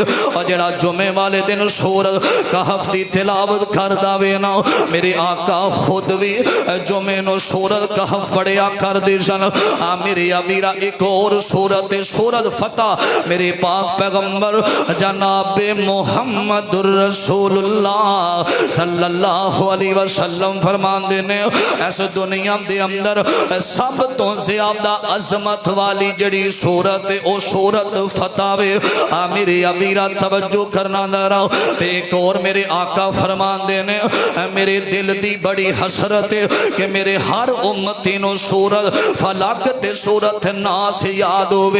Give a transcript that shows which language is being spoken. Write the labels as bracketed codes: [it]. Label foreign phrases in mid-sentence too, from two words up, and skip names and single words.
[pa] اور جڑا جمعے والے دن سورت کہف دی تلاوت کردا وے نا میرے آقا خود بھی جمعے نوں سورت کہف پڑھیا کر دے سن. میرے امیرا اک اور سورت سورت فتح میرے پاک پیغمبر جناب [ar] محمدٌ رسول الله صلى الله عليه وسلم [pa] فرماتے نے اس دنیا دے اندر سب توں زیادہ عظمت والی جڑی سورت ہے او سورت فتح وے. میرے امیرا توجہ کرنا ذرا۔ اک اور میرے آقا فرماتے نے میرے دل دی وڈی حسرت ہے کہ میرے ہر امتی نوں سورت فلق تے سورت ناس یاد ہووے.